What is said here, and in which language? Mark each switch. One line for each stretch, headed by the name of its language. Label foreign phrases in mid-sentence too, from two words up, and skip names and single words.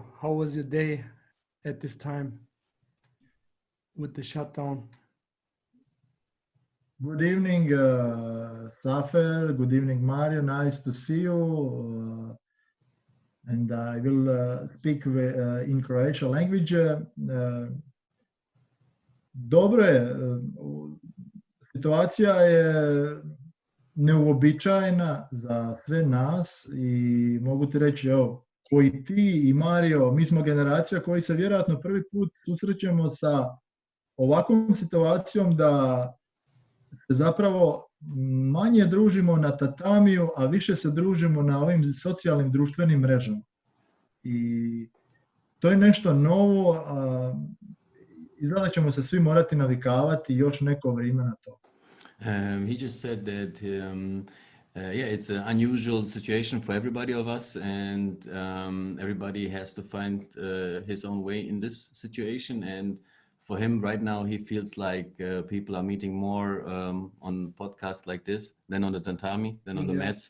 English: How was your day at this time with the shutdown? Good evening, Safer. Good evening, Mario. Nice to see you. And I will speak in Croatian language.
Croatian: Dobro je. Situacija je neuobičajena za sve nas i mogu ti reći, evo, koji ti i Mario, mi smo generacija koji se vjerojatno prvi put susrećemo sa ovakvom situacijom da zapravo manje družimo na tatamiju, a više se družimo na ovim socijalnim društvenim mrežama. I to je nešto novo, izgleda ćemo se svi morati navikavati još neko vrijeme na to.
English: He just said that it's an unusual situation for everybody of us, and everybody has to find his own way in this situation. And for him right now, he feels like people are meeting more on podcasts like this than on the tatami, than on the mats.